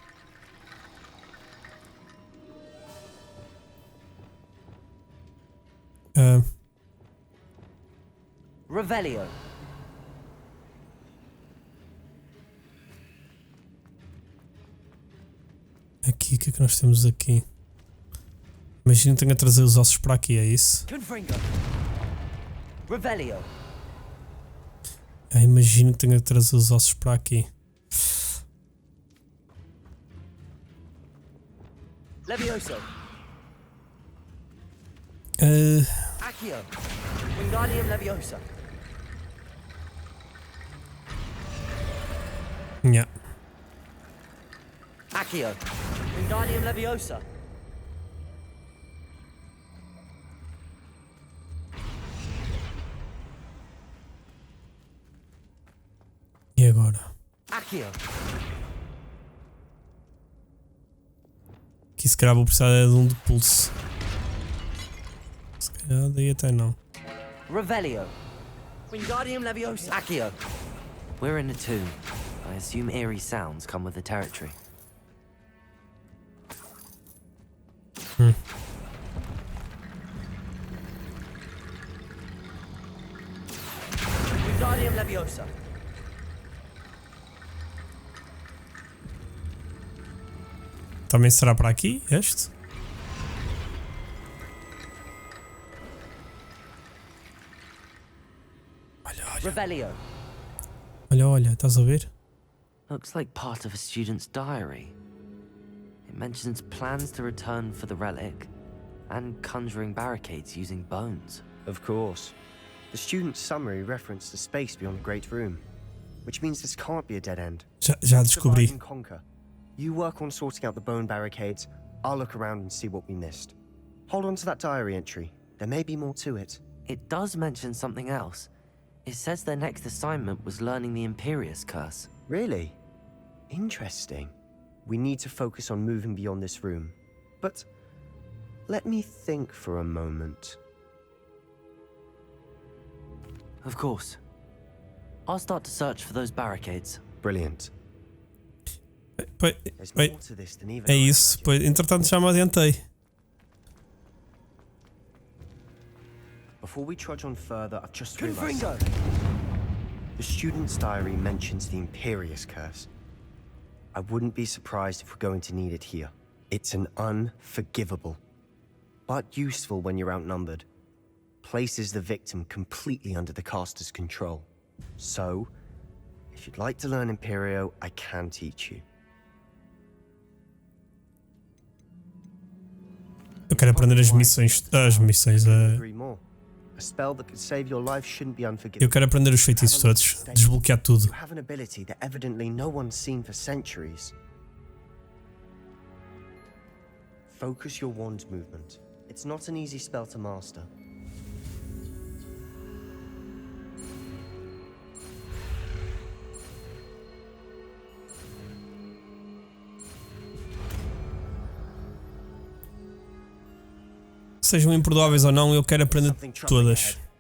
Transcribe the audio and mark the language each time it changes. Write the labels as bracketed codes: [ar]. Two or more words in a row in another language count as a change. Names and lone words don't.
[pt] Revelio. Aqui, o que é que nós temos aqui? Imagino que tenho a trazer os ossos para aqui, é isso? Confringo. Revelio. Imagino que tenho a trazer os ossos para aqui. Levioso. Accio. Wingardium Leviosa. [en] Yeah. [pt] Accio. Wingardium Leviosa. E agora? Accio. Aqui se calhar vou precisar de um de pulso. Se calhar daí até não. Revelio. Wingardium Leviosa. Accio. [en] We're in a tomb. I assume eerie sounds come with the territory. Wingardium Leviosa. [pt] Também será para aqui, este? Olha, olha. Revelio. Olha, olha, estás a ver? [en] Looks like part of a student's diary. It mentions plans to return for the relic and conjuring barricades using bones. Of course. The student's summary referenced a space beyond the Great Room, which means this can't be a dead end. [pt] Já descobri. [en] Divide and conquer. You work on sorting out the bone barricades. I'll look around and see what we missed. Hold on to that diary entry. There may be more to it. It does mention something else. It says their next assignment was learning the Imperius Curse. Really? Interesting. We need to focus on moving beyond this room. But let me think for a moment. Of course. I'll start to search for those barricades. Brilliant. [pt] Pois, é isso. Pois, entretanto já me adiantei. [en] Before we trudge on further, I've just realized the student's diary mentions the Imperius Curse. I wouldn't be surprised if we're going to need it here. It's an unforgivable, but useful when you're outnumbered. Places the victim completely under the caster's control. So, if you'd like to learn Imperio, I can teach you. [pt] Eu quero aprender as missões. Eu quero aprender os feitiços todos. Desbloquear tudo. [en] You have an ability that evidently no one's seen for centuries. Focus your wand movement. It's not an easy spell to master. [pt] Sejam imperdoáveis ou não, eu quero aprender todas.